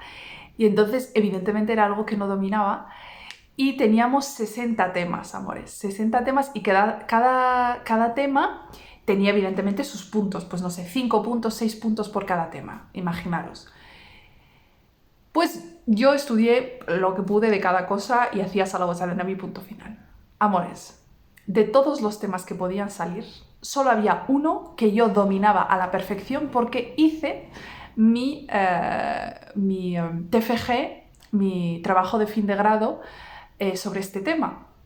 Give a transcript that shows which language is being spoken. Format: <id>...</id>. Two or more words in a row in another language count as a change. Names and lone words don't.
<es>Y entonces, evidentemente, era algo que no dominaba. Y teníamos 60 temas, amores. 60 temas y cada tema tenía, evidentemente, sus puntos. Pues no sé, 5 puntos, 6 puntos por cada tema. Imaginaros. Pues yo estudié lo que pude de cada cosa y hacía</es> <ar>صلوات على النبي,</ar> <es>punto final. Amores, de todos los temas que podían salir, solo había uno que yo dominaba a la perfección porque hice mi TFG, mi trabajo de fin de grado sobre este tema.</es>